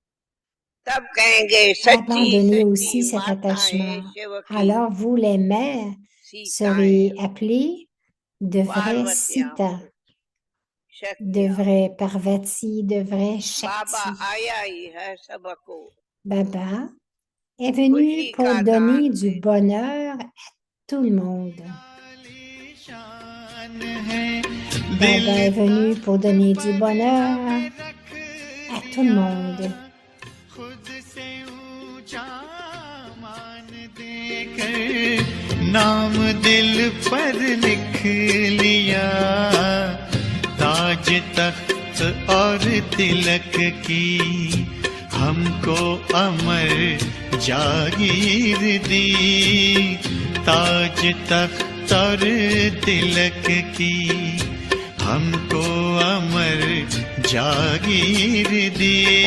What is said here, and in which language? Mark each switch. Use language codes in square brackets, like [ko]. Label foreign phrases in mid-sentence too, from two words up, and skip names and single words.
[hi] छोड़ो तब कहेंगे सच्ची [fr] abandonnez aussi [hi] सच्ची [fr] cet attachement. [hi] माताएं शिव की [fr] Alors vous, les mères, serez [hi] सीताएं [fr] appelées de vraies [hi] पार्वतियां Sita, हो [fr] de [hi] शक्तियां vrais Parvati, de vrais बाबा Shakti. आया ही है सबको [fr] Baba est venu [hi] खुशी [fr] pour [hi] का [fr] donner [hi] दान [fr] du [hi] दे [fr] bonheur à tout le monde. [hi] शान है [fr] Baba est venu [hi] दिल [fr] pour donner du [hi] पर [fr] bonheur [hi] अब रख [fr] à tout le monde. [hi] खुद से ऊंचा मान देकर नाम दिल पर लिख लिया ताज तख्त और तिलक की हमको अमर जागीर दी ताज तख्त और तिलक की हमको अमर जागीर दी